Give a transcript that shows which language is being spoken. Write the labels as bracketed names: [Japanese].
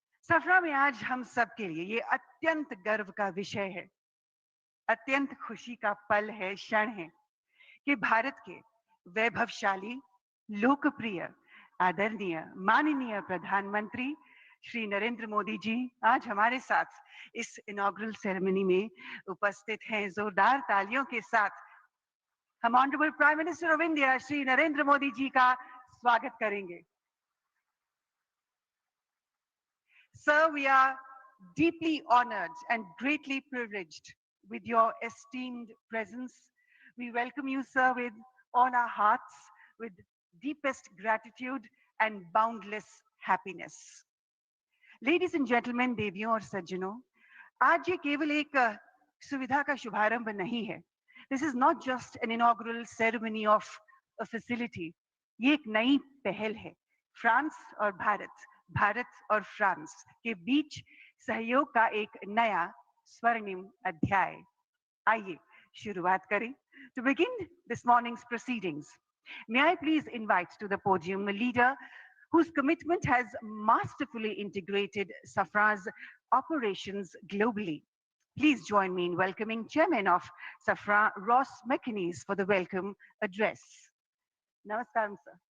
[Hindi] सफरा में आज हम सब के लिए ये अत्यंत गर्व का विषय है, अत्यंत खुशी का पल है, क्षण है कि भारत के वैभवशाली, लोकप्रिय, आदरणीय, माननीय प्रधानमंत्री श्री नरेंद्र मोदी जी आज हमारे साथ इस इनॉग्रल सेरेमनी में उपस्थित हैं। जोरदार तालियों के साथ हम [English] honourable prime minister of India [Hindi] Shri Narendra Modi ji का स्वागत करेंगे। [English] Sir, we are deeply honored and greatly privileged with your esteemed presence. We welcome you, sir, with all our hearts, with deepest gratitude and boundless happiness. Ladies and gentlemen, [Hindi] देवियों और सज्जनों, आज ये केवल एक सुविधा का शुभारंभ नहीं है. [English] This is not just an inaugural ceremony of a facility. [Hindi] ये एक नई पहल है. फ्रांस और भारत और फ्रांस के बीच सहयोग का एक नया स्वर्णिम अध्याय. आइए शुरुआत करें. [English] To begin this morning's proceedings, may I please invite to the podium a leader whose commitment has masterfully integrated Safra's operations globally. Please join me in welcoming Chairman of Safra, Ross McInnes, for the welcome address. Namaskaram, sir.